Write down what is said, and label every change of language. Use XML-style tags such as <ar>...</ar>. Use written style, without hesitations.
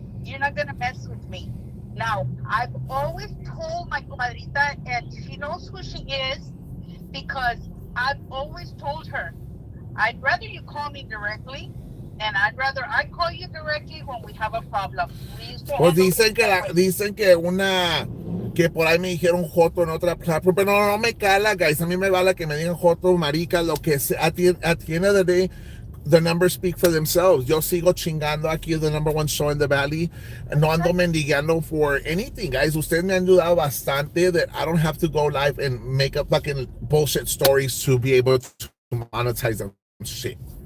<en>You're not going to mess with me. Now, I've always told my comadrita, and she knows who she is, because I've always told her, I'd rather you call me directly, and I'd rather I call you directly when we have a problem.</en> <es>Pues dicen que por ahí me dijeron joto en otra platform, pero no me cala, guys. A mí me vale que me digan joto, marica, lo que sea.</es> <en>At the end of the day, the numbers speak for themselves.</en> <es>Yo sigo chingando aquí,</es> <en>the number one show in the valley.</en> <es>No ando mendigando</es> <en>for anything, guys.</en> <es>Ustedes me han ayudado bastante</es> <en>that I don't have to go live and make up fucking bullshit stories to be able to monetize them shit.</en>